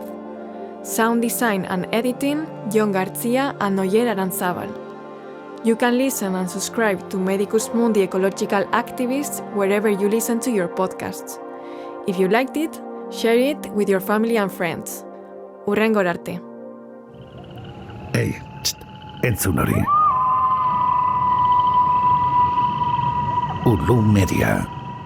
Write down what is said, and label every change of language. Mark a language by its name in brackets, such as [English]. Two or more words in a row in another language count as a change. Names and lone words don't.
[English] Sound design and editing, Gartzia and Oier Aranzabal. You can listen and subscribe to Medicusmundi Ecological Activists wherever you listen to your podcasts. If you liked it, share it with your family and friends. [Basque] Hurrengor arte. Ei, entzun hori. Ulu Media.